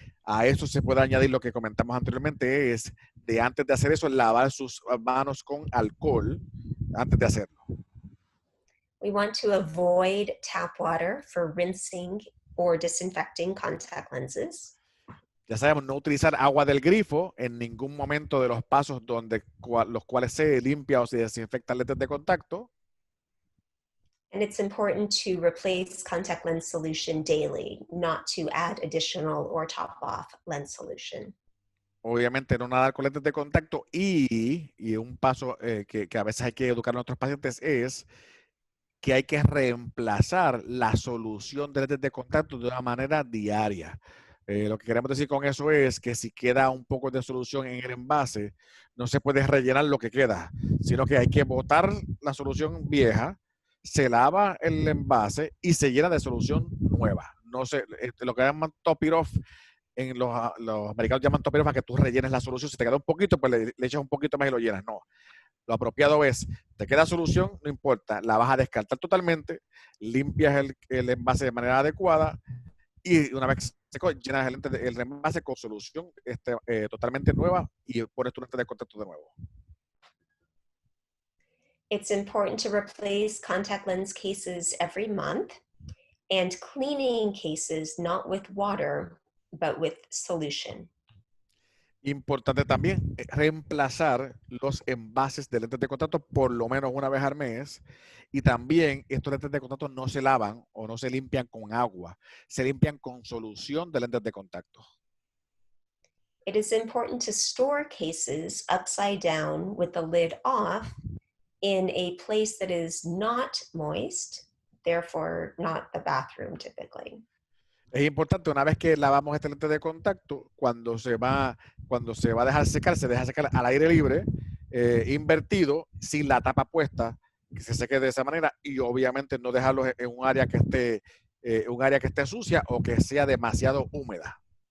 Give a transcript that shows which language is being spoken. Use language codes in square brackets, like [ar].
[es] A eso se puede añadir lo que comentamos anteriormente, es de antes de hacer eso, lavar sus manos con alcohol antes de hacerlo. [en] We want to avoid tap water for rinsing or disinfecting contact lenses. [es] Ya sabemos, no utilizar agua del grifo en ningún momento de los pasos los cuales se limpia o se desinfectan lentes de contacto. [en] And it's important to replace contact lens solution daily, not to add additional or top off lens solution. [es] Obviamente no nadar con lentes de contacto y un paso que a veces hay que educar a nuestros pacientes es que hay que reemplazar la solución de lentes de contacto de una manera diaria. Lo que queremos decir con eso es que si queda un poco de solución en el envase, no se puede rellenar lo que queda, sino que hay que botar la solución vieja, se lava el envase y se llena de solución nueva. No sé, lo que llaman [en] top it off, [es] los americanos llaman top it off a que tú rellenes la solución. Si te queda un poquito, pues le echas un poquito más y lo llenas. No, lo apropiado es, te queda solución, no importa, la vas a descartar totalmente, limpias el envase de manera adecuada y una vez seco, llenas el envase con solución totalmente nueva y pones tu lente de contacto de nuevo. [en] It's important to replace contact lens cases every month and cleaning cases not with water, but with solution. [es] Importante también reemplazar los envases de lentes de contacto por lo menos una vez al mes. Y también estos lentes de contacto no se lavan o no se limpian con agua, se limpian con solución de lentes de contacto. [en] It is important to store cases upside down with the lid off in a place that is not moist, therefore not the bathroom typically. [es] Es importante, una vez que lavamos este lente de contacto, cuando se va a dejar secar, se deja secar al aire libre, invertido, sin la tapa puesta, que se seque de esa manera y obviamente no dejarlo en un área que esté sucia o que sea demasiado húmeda.